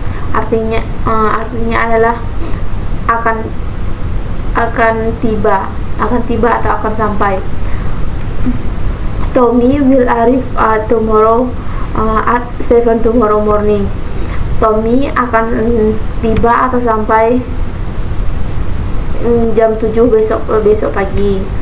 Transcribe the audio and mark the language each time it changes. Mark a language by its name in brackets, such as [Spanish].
[Indonesian] Artinya adalah akan tiba atau akan sampai. [English] Tommy will arrive tomorrow at 7 tomorrow morning. [Indonesian] Tommy akan tiba atau sampai jam 7 besok pagi.